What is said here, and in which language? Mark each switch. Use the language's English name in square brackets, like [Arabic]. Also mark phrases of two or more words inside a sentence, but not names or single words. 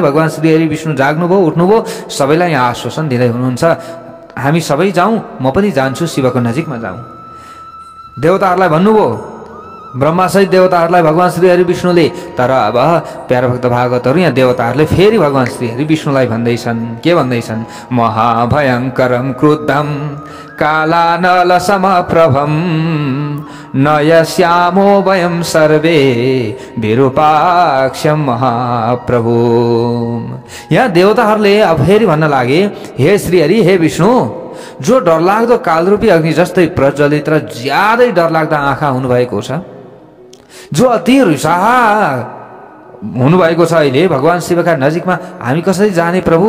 [Nepali] भगवान श्रीहरि विष्णु जाग्नुभयो, उठ्नुभयो, सबैलाई आश्वासन दिँदै हुनुहुन्छ, हामी सबै जाउँ, म पनि जान्छु, शिवको नजिकमा जाउँ। देवताहरूलाई भन्नुभयो, ब्रह्मासहित देवताहरूलाई भगवान श्रीहरि विष्णुले। तर अब प्यारा भक्त भागवतहरू यहाँ देवताहरूले फेरि भगवान श्रीहरि विष्णुलाई भन्दैछन्, के भन्दैछन्? [Sanskrit] महाभयङ्करं क्रुद्धं कालानल समप्रभं नयस्यामो वयं सर्वे विरूपाक्षं महाप्रभु। [Nepali] यहाँ देवताहरूले अब फेरि भन्न लागे, हे श्रीहरि, हे विष्णु, जो डरलाग्दो कालरूपी अग्नि जस्तै प्रज्वलित र ज्यादै डरलाग्दा आँखा हुनुभएको छ, जो अति रिसाहा हुनुभएको छ अहिले भगवान शिवका नजिकमा, हामी कसरी जाने प्रभु?